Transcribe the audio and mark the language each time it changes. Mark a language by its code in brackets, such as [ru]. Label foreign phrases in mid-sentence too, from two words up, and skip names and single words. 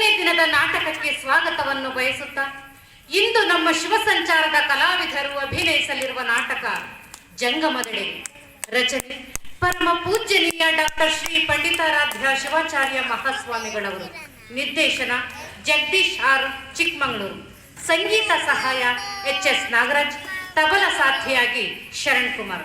[kn] ದಿನದ ನಾಟಕಕ್ಕೆ ಸ್ವಾಗತವನ್ನು ಬಯಸುತ್ತಾ ಇಂದು ನಮ್ಮ ಶಿವಸಂಚಾರದ ಕಲಾವಿದರು ಅಭಿನಯಿಸಲಿರುವ ನಾಟಕ ಜಂಗಮದೆಡೆ. ರಚನೆ ಪರಮ ಪೂಜ್ಯನೀಯ ಡಾಕ್ಟರ್ ಶ್ರೀ ಪಂಡಿತಾರಾಧ್ಯ ಶಿವಾಚಾರ್ಯ ಮಹಾಸ್ವಾಮಿಗಳವರು. ನಿರ್ದೇಶನ ಜಗದೀಶ್ ಆರ್ ಚಿಕ್ಕಮಗಳೂರು. ಸಂಗೀತ ಸಹಾಯ ಎಚ್.ಎಸ್. ನಾಗರಾಜ್. ತಬಲ ಸಾಥಿಯಾಗಿ ಶರಣ್ ಕುಮಾರ್.